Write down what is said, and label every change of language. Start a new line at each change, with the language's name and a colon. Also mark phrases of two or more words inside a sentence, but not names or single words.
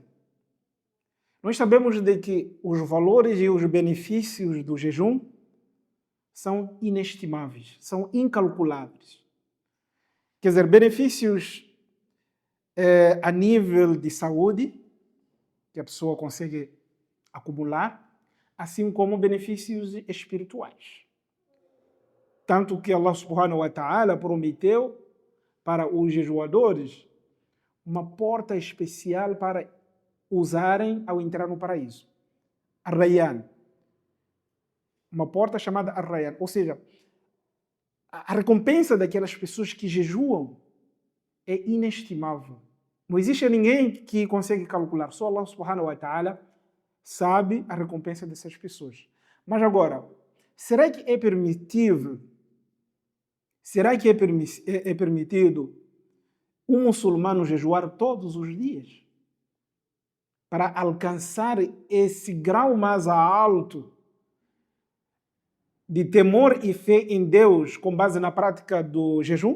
Portuguese: Nós sabemos de que os valores e os benefícios do jejum são inestimáveis, são incalculáveis. Quer dizer, benefícios a nível de saúde, que a pessoa consegue acumular, assim como benefícios espirituais. Tanto que Allah
Arabic: subhanahu wa ta'ala
Portuguese: prometeu para os jejuadores uma porta especial para usarem ao entrar no paraíso. Ar-Rayyan. Uma porta chamada Ar-Rayyan. Ou seja, a recompensa daquelas pessoas que jejuam é inestimável. Não existe ninguém que consegue calcular. Só Allah
Arabic: subhanahu wa ta'ala
Portuguese: sabe a recompensa dessas pessoas. Mas agora, será que é permitido um muçulmano jejuar todos os dias para alcançar esse grau mais alto de temor e fé em Deus com base na prática do jejum?